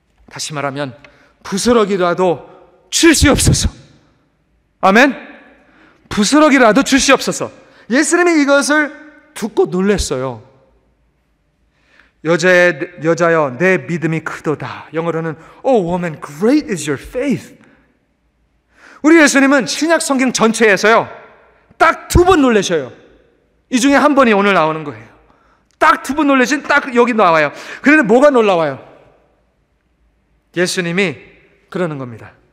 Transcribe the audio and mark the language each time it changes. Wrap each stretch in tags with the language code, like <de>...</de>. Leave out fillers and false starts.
<ko>다시 말하면 부스러기라도 주시옵소서. 아멘? 부스러기라도 주시옵소서. 예수님이 이것을 듣고 놀랐어요. 여자여 내 믿음이 크도다. 영어로는</ko> <en>Oh woman, great is your faith.</en> <ko>우리 예수님은 신약 성경 전체에서요 딱 2번 놀라셔요. 이 중에 한 번이 오늘 나오는 거예요. 딱 2번 놀라신 딱 여기 나와요. 그런데 뭐가 놀라워요? 예수님이 그러는 겁니다.</ko>